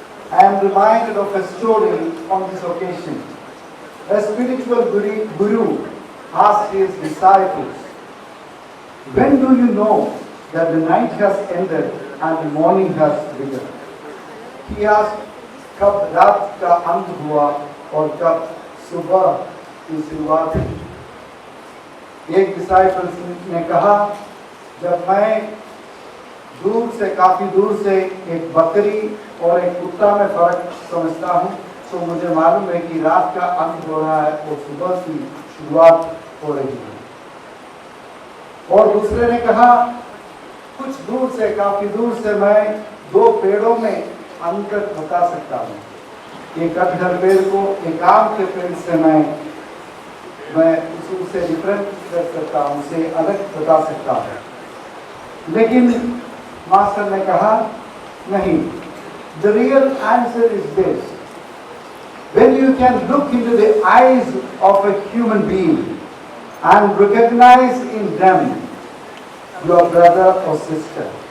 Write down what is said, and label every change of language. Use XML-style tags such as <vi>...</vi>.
<en>I am reminded of a story on this occasion. A spiritual guru asked his disciples, "When do you know that the night has ended and the morning has begun?" He asked,</en> <hi>"Kab raat ka ant hua aur kab subah की शुरुआत हुई?" एक disciple ने कहा, "जब मैं काफी दूर से एक बकरी और एक कुत्ता में फर्क समझता हूँ, तो मुझे मालूम है कि रात का अंत हो रहा है और सुबह की शुरुआत हो रही है।" और दूसरे ने कहा, "कुछ दूर से, काफी दूर से मैं दो पेड़ों में अंतर बता सकता हूँ। एक कटहल पेड़ को एक आम के पेड़ से मैं उससे डिफरेंट कर सकता हूँ, उसे अलग बता सकता हूँ।" लेकिन मास्टर ने कहा, "नहीं,</hi> <en>the real answer is this. When you can look into the eyes of a human being and recognize in them your brother or sister,</en>